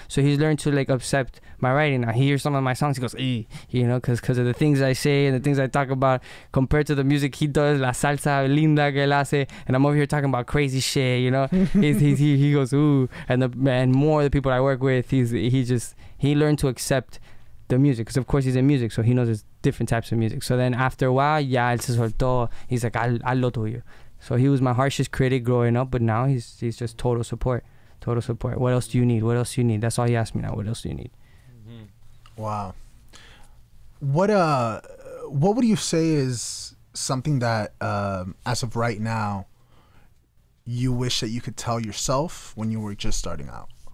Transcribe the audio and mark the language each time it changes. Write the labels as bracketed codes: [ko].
[en] So he's learned to like accept my writing now. He hears some of my songs, he goes, you know, because of the things I say and the things I talk about compared to the music he does, [es] la salsa linda que él hace, [en] and I'm over here talking about crazy shit, you know. He goes, ooh, and more the people I work with, he learned to accept the music, because of course he's in music, so he knows there's different types of music. So then after a while, [es] él se soltó. [en] He's like, [es] haz lo tuyo. [en] So he was my harshest critic growing up, but now he's just total support. What else do you need? That's all he asked me now. What else do you need? Wow. What would you say is something that as of right now you wish that you could tell yourself when you were just starting out?